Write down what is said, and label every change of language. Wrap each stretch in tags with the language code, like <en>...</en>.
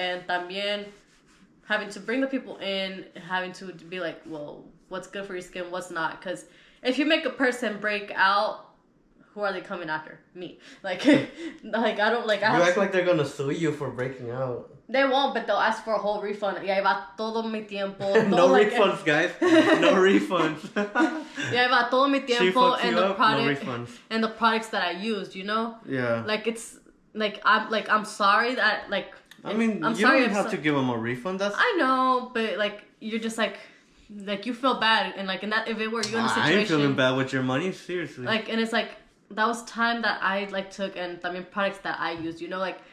<en>And</en> <es>también</es> <en>having to bring the people in, having to be like, well, what's good for your skin, what's not? Because if you make a person break out, who are they coming after? Me. Like, like I don't like. You act like they're gonna sue you for breaking out. They won't, but they'll ask for a whole refund.</en> <es>Y ahí va todo mi tiempo.</es> <en>No refunds, guys. No refunds.</en> <es>Y ahí va todo mi tiempo</es> <en>and the product no and the products that I used. You know. Yeah. Like it's like I'm sorry that like. I mean, I'm you sorry don't have to give them a refund. That's. I know, but like you're just like you feel bad, and like in that if it were you in the situation. I ain't feeling bad with your money, seriously. Like, and it's like that was time that I like took, and I mean products that I used. You know, like.</en>